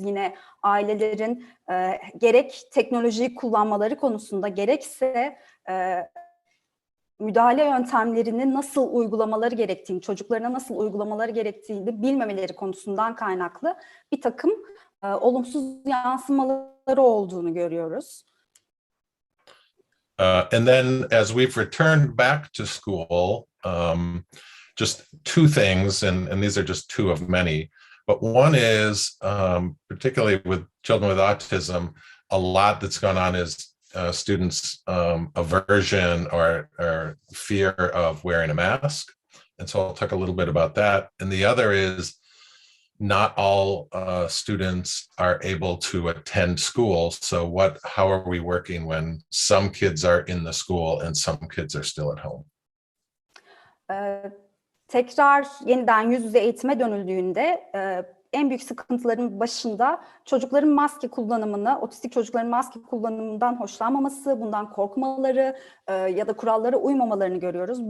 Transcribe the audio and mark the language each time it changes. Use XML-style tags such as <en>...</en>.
<tr>Yine ailelerin gerek teknolojiyi kullanmaları konusunda gerekse müdahale yöntemlerini nasıl uygulamaları gerektiğini, çocuklarına nasıl uygulamaları gerektiğini bilmemeleri konusundan kaynaklı bir takım olumsuz yansımaları olduğunu görüyoruz.</tr> <en>And then as we've returned back to school, just two things, and these are just two of many, but one is, particularly with children with autism, a lot that's gone on is students' aversion or fear of wearing a mask. And so I'll talk a little bit about that. And the other is not all students are able to attend school. So how are we working when some kids are in the school and some kids are still at home?</en> <tr>Tekrar yeniden yüz yüze eğitime dönüldüğünde en büyük sıkıntıların başında çocukların maske kullanımını, otistik çocukların maske kullanımından hoşlanmaması, bundan korkmaları ya da kurallara uymamalarını görüyoruz.</tr>